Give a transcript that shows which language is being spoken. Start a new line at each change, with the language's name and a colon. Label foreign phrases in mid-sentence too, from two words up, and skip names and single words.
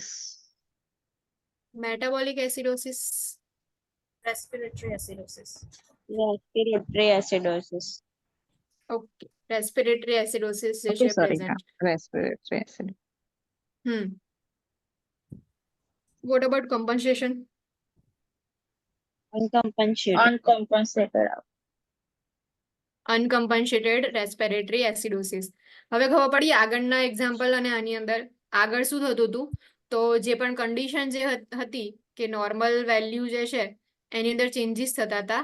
English: metabolic acidosis, Respiratory acidosis. Respiratory acidosis. okay. respiratory acidosis જે Okay,
Gujarati: છે
English: sorry. પ્રેઝન્ટ. Respiratory acid. What about compensation? Uncompensated. Uncompensated respiratory acidosis.
Gujarati: હવે ખબર પડી આગળના એક્ઝામ્પલ અને આની અંદર આગળ શું થતું હતું, તો જે પણ કન્ડિશન જે હતી કે
English: normal value
Gujarati: જે છે એની અંદર ચેન્જીસ થતા હતા.